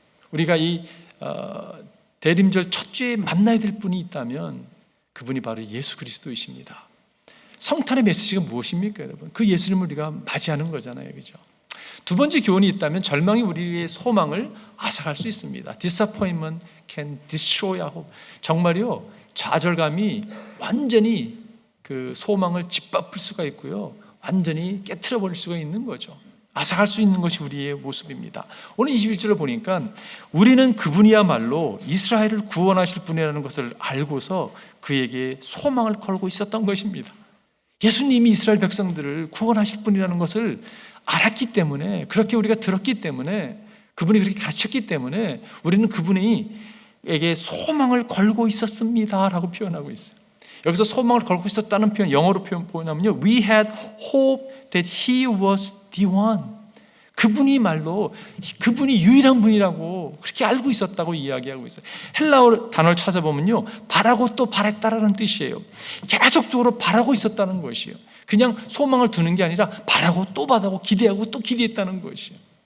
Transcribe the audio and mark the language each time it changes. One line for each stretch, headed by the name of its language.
Korean: 우리가 이 대림절 첫 주에 만나야 될 분이 있다면 그분이 바로 예수 그리스도이십니다. 성탄의 메시지가 무엇입니까, 여러분? 그 예수님을 우리가 맞이하는 거잖아요, 그죠? 두 번째 교훈이 있다면 절망이 우리의 소망을 앗아갈 수 있습니다.
English: Disappointment can destroy our hope.
Korean: 정말요, 좌절감이 완전히 그 소망을 짓밟을 수가 있고요, 완전히 깨트려 버릴 수가 있는 거죠. 앗아갈 수 있는 것이 우리의 모습입니다. 오늘 21절을 보니까 우리는 그분이야말로 이스라엘을 구원하실 분이라는 것을 알고서 그에게 소망을 걸고 있었던 것입니다. 예수님이 이스라엘 백성들을 구원하실 분이라는 것을 알았기 때문에, 그렇게 우리가 들었기 때문에, 그분이 그렇게 가르쳤기 때문에 우리는 그분에게 소망을 걸고 있었습니다 라고 표현하고 있어요. 여기서 소망을 걸고 있었다는 표현, 영어로 표현하면요,
English: We had hope that He was the one.
Korean: 그분이 유일한 분이라고 그렇게 알고 있었다고 이야기하고 있어요. 헬라어 단어를 찾아보면요, 바라고 또 바랬다라는 뜻이에요. 계속적으로 바라고 있었다는 것이에요. 그냥 소망을 두는 게 아니라 바라고 또 바라고 기대하고 또 기대했다는 것이에요.